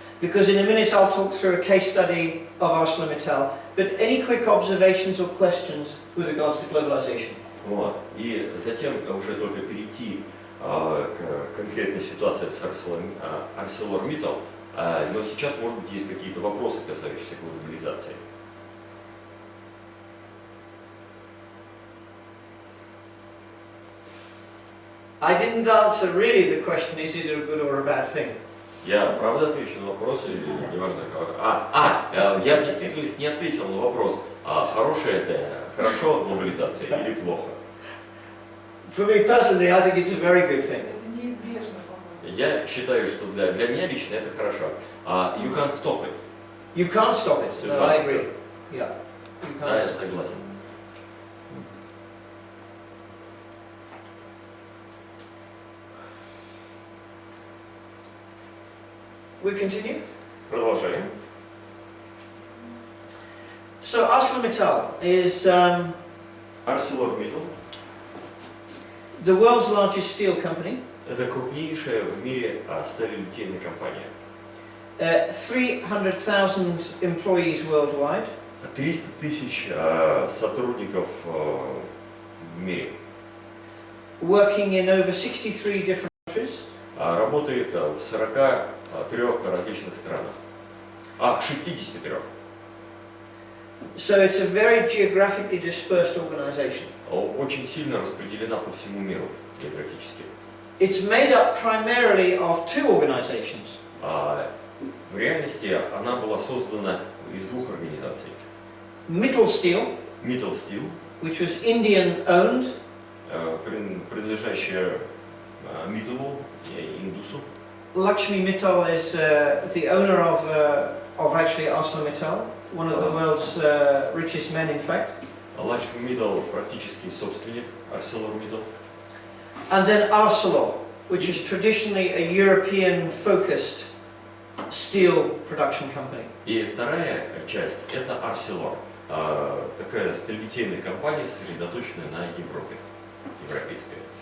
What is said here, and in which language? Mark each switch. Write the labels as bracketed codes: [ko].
[en] because in a minute I'll talk through a case study of ArcelorMittal, but any quick observations or questions with regards to globalization? [ru] Вот. И затем уже только перейти к конкретной ситуации с ArcelorMittal, но сейчас, может быть, есть какие-то вопросы, касающиеся глобализации. [en] I didn't answer really the question, is it a good or a bad thing? [ru] Я правда отвечу на вопрос, или неважно. Я в действительности не ответил на вопрос, хорошее это хорошо глобализация или плохо. [en] For me personally, I think it's a very good thing. [ru] Это неизбежно, по-моему. Я считаю, что для меня лично это хорошо. [en] You can't stop it. You can't stop it. No, I agree. Yeah. You [ru] Да, [en] can't [ru] я [en] stop it. [ru] согласен. [en] We continue? [ru] Продолжаем. [en] So ArcelorMittal is [ru] ArcelorMittal [en] the world's largest steel company. [ru] это крупнейшая в мире сталелитейная компания. [en] 300,000 employees worldwide. [ru] 300 тысяч сотрудников в мире. [en] Working in over 63 different countries. [ru] Работает в 43 различных странах. [en] 63. So it's a very geographically dispersed organization. [ru] Очень сильно распределена по всему миру географически. [en] It's made up primarily of 2 organizations. [ru] В реальности она была создана из 2 организаций. [en] Mittal Steel, [ru] Mittal Steel, [en] which was Indian owned, [ru] принадлежащая Mittal, Индусу. [en] Lakshmi Mittal is the owner of actually ArcelorMittal, one of the world's richest men, in fact. [ru] Lakshmi Mittal практически собственник ArcelorMittal. [en] And then Arcelor, which is traditionally a European-focused steel production company. [ru] И вторая часть – это Arcelor, такая сталелитейная компания, сосредоточенная на Европе, европейская.